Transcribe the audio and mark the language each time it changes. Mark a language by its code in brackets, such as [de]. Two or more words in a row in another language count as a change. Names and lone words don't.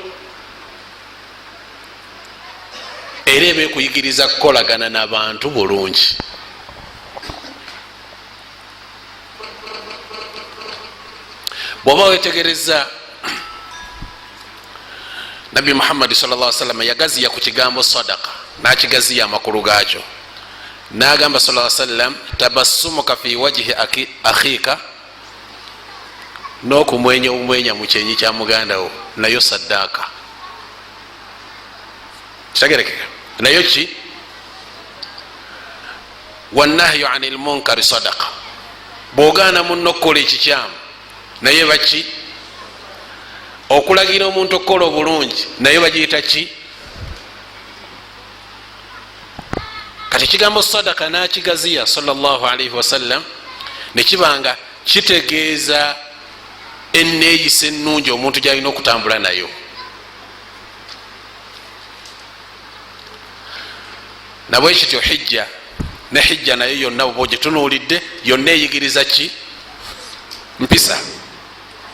[lg] era eba ekuyigiriza kukolagana n'abantu bulungi. bw'oba wetegereza nabbi Muhammad [ar] صلى الله عليه وسلم [lg] yagaziya ku kigambo sadaqa, nakigaziya amakulu gaakyo. [ar] n'agamba صلى الله عليه وسلم تبسمك في وجه أخيك, [lg] n'okumwenya omwenya mu kyenyi kya mugandawo nayo saddaaka. kitegerekeka nayo ki? [ar] والنهي عن المنكر صدقة. [lg] bw'ogaana munno okukola ekikyamu naye baki? okulagira omuntu okukola obulungi naye bagiyita ki? kati ekigambo sadaka nakigaziya [ar] صلى الله عليه وسلم [lg] nekibanga kitegeeza enneeyisa ennungi omuntu gyalina okutambula nayo. nabwe kityo hijja ne hijja nayo yonna oba ogitunuulidde yonna eyigiriza ki?